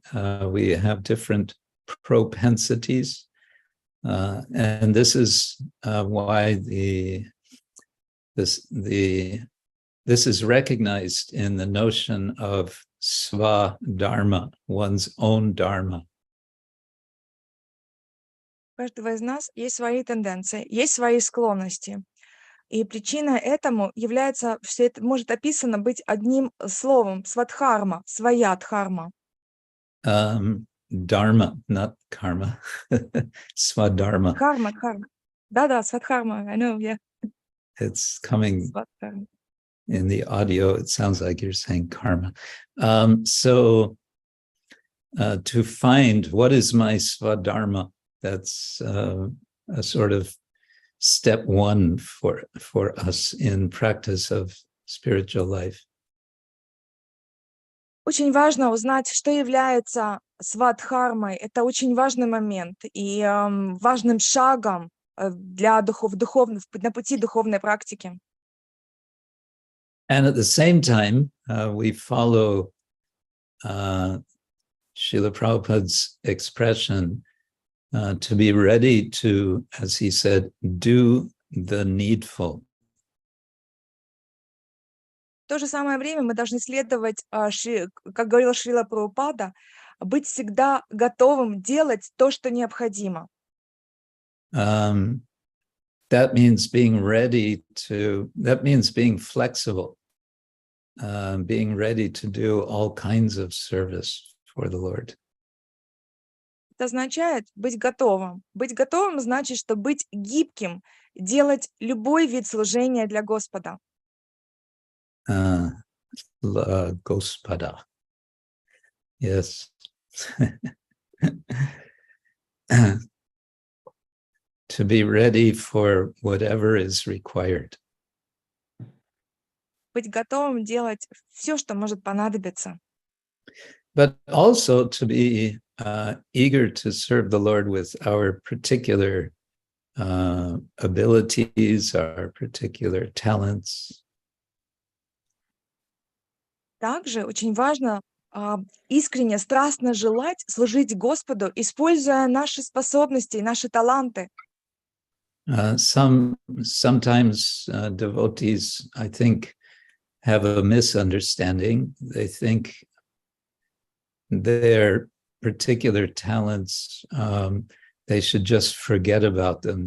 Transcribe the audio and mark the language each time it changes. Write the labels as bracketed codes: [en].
[en] We have different propensities. And this is why this is recognized in the notion of sva-dharma, one's own dharma. [ru] У каждого из нас есть свои тенденции, есть свои склонности. И причиной этому является, все это может описано быть одним словом: свадхарма, своя дхарма. [en] Dharma, not karma. Swadharma. [ru] Дхарма. Да-да, свадхарма, [en] I know, yeah. It's coming [ru] Свадхарма. [en] in the audio, it sounds like you're saying karma. So to find what is my swadharma, that's a sort of step one for us in practice of spiritual life. [ru] Очень важно узнать, что является свадхармой. Это очень важный момент и важным шагом для на пути духовной практики. [en] And at the same time, we follow Srila Prabhupada's expression to be ready to, as he said, do the needful. [ru] то же самое время мы должны следовать, как говорил Шрила Прабхупада, быть всегда готовым делать то, что необходимо. [en] That means being ready to, that means being flexible, being ready to do all kinds of service for the Lord. [ru] Это означает быть готовым. Быть готовым значит, что быть гибким, делать любой вид служения для Господа. [en] Gospoda. Yes. To be ready for whatever is required. [ru] Быть готовым делать все, что может понадобиться. [en] But also to be eager to serve the Lord with our particular abilities, our particular talents. [ru] Также очень важно искренне, страстно желать служить Господу, используя наши способности и наши таланты. [en] Sometimes devotees, I think, have a misunderstanding. They think their particular talents, they should just forget about them.